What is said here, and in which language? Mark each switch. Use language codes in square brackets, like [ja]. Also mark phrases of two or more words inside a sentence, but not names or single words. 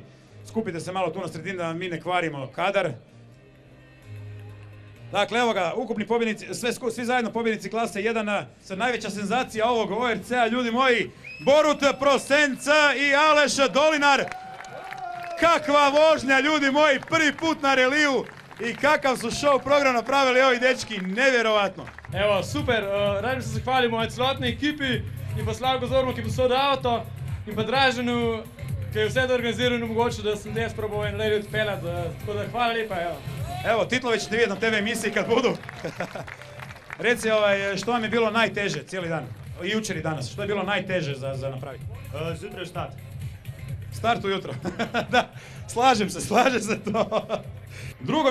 [hr] Skupite se malo tu na sredini da mi ne kvarimo kadar. Dakle, evo ga, ukupni pobjednici, svi zajedno pobjednici klase 1, najveća senzacija ovog ORC-a, ljudi moji, Borut Prosenca i Aleš Dolinar. Kakva vožnja, ljudi moji, prvi put na reliju i kakav su show program napravili ovi dečki, nevjerovatno. [sl] Evo, super, radim se zahvalim ovoj celotni ekipi in pa Slavko Zormu, ki posodi avto, in pa Draženu, ki je vse to organiziral in omogočil, da sem jaz probal en relij odpeljati, tako da hvala lepa, evo. [hr] Evo, titlovi ćete vidjeti na TV emisiji kad budu. Reci, što vam je bilo najteže cijeli dan, i jučer i danas, što je bilo najteže za napraviti? [sl] Zjutraj start. [hr] Start ujutro. Da, slažem se to. 2.